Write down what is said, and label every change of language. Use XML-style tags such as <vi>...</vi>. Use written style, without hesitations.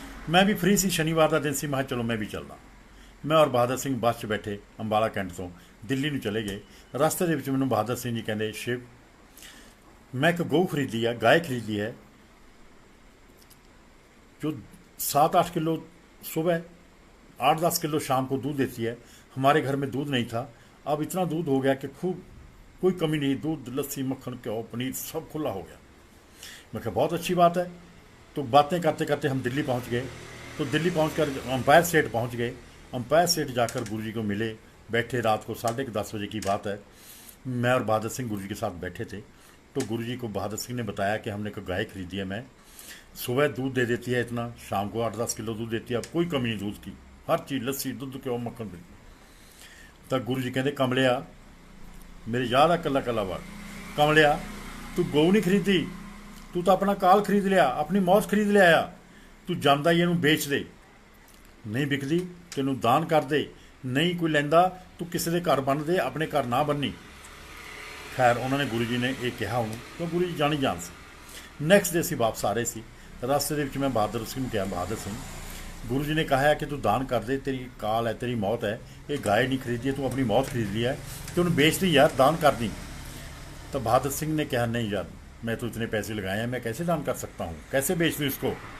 <pa>ਮੈਂ ਵੀ ਫ੍ਰੀ ਸੀ, ਸ਼ਨੀਵਾਰ ਦਾ ਦਿਨ ਸੀ। ਮੈਂ ਕਿਹਾ ਚਲੋ ਮੈਂ ਵੀ ਚੱਲਦਾ। ਮੈਂ ਔਰ ਬਹਾਦਰ ਸਿੰਘ ਬੱਸ 'ਚ ਬੈਠੇ ਅੰਬਾਲਾ ਕੈਂਟ ਤੋਂ ਦਿੱਲੀ ਨੂੰ ਚਲੇ ਗਏ। ਰਸਤੇ ਦੇ ਵਿੱਚ ਮੈਨੂੰ ਬਹਾਦਰ ਸਿੰਘ ਜੀ ਕਹਿੰਦੇ, ਸ਼ਿਵ, ਮੈਂ ਇੱਕ ਗਊ ਖਰੀਦੀ ਹੈ,</pa> <hi>गाय खरीदी है, जो 7-8 किलो सुबह, 8-10 किलो शाम को दूध देती है। हमारे घर में दूध नहीं था, अब इतना दूध हो गया कि खूब, कोई कमी नहीं, दूध, लस्सी, मक्खन, घ्यो, पनीर सब खुला हो गया। मैं कहा बहुत अच्छी बात है। तो बातें करते करते हम दिल्ली पहुंच गए। तो दिल्ली पहुंचकर अंपायर सेठ पहुंच गए। अंपायर सेठ जाकर गुरु जी को मिले, बैठे। रात को 10:30 बजे की बात है। मैं और बहादुर सिंह गुरु जी के साथ बैठे थे। तो गुरु जी को बहादुर सिंह ने बताया कि हमने एक गाय खरीदी है, मैं सुबह दूध दे देती है इतना, शाम को 8-10 किलो दूध देती है, अब कोई कमी नहीं दूध की, हर चीज़, लस्सी, दूध, घ्यो, मक्खन। तो गुरु जी कहते, कमलिया, मेरी याद है कला कला बार, कमलिया, तू गऊ नहीं खरीदी, तू तो अपना काल खरीद लिया, अपनी मौत खरीद लिया।</hi> <pa>तू ਜਾਂਦਾ ਹੀ ਇਹਨੂੰ ਵੇਚ ਦੇ, ਨਹੀਂ ਵਿਕਦੀ ਤੈਨੂੰ ਦਾਨ ਕਰ ਦੇ, ਨਹੀਂ ਕੋਈ ਲੈਂਦਾ ਤੂੰ ਕਿਸੇ ਦੇ ਘਰ ਬੰਨ ਦੇ, ਆਪਣੇ ਘਰ ਨਾ ਬੰਨੀ। ਖੈਰ ਉਹਨਾਂ ਨੇ, ਗੁਰੂ ਜੀ ਨੇ ਇਹ ਕਿਹਾ ਉਹਨੂੰ, ਕਿਉਂ ਗੁਰੂ ਜੀ ਜਾਣੀ ਜਾਣ ਸੀ। ਨੈਕਸਟ ਡੇ ਅਸੀਂ ਵਾਪਸ ਆ ਰਹੇ ਸੀ। ਰਸਤੇ ਦੇ ਵਿੱਚ ਮੈਂ ਬਹਾਦਰ ਸਿੰਘ</pa> <hi>ਨੂੰ ਕਿਹਾ, ਬਹਾਦਰ ਸਿੰਘ, गुरु जी ने कहा है कि तू दान कर दे, तेरी काल है, तेरी मौत है, ये गाय नहीं खरीदी है, तू अपनी मौत खरीद लिया है, तो उन्हें बेच दी यार, दान कर दी। तो बहादुर सिंह ने कहा, नहीं यार, मैं तो इतने पैसे लगाए हैं, मैं कैसे दान कर सकता हूँ, कैसे बेच दूँ इसको।</hi>